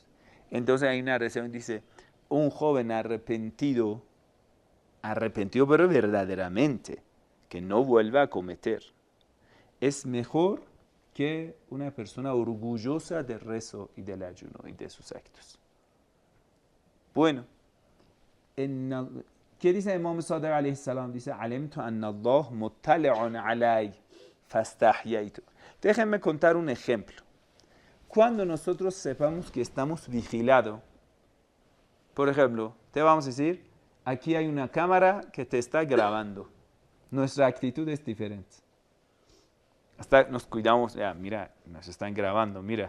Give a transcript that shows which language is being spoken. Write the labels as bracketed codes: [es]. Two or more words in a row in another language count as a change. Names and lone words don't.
[es] Entonces hay una oración que dice, un joven arrepentido pero verdaderamente, que no vuelva a cometer, es mejor que una persona orgullosa del rezo y del ayuno y de sus actos. Bueno, ¿qué dice Imam Sadiq [ar] عليه السلام? Dice, علمت أن الله مطلع علي فاستحييت. [es] Déjenme contar un ejemplo. Cuando nosotros sepamos que estamos vigilados, por ejemplo, te vamos a decir, aquí hay una cámara que te está grabando. Nuestra actitud es diferente. Hasta nos cuidamos, ya, mira, nos están grabando, mira.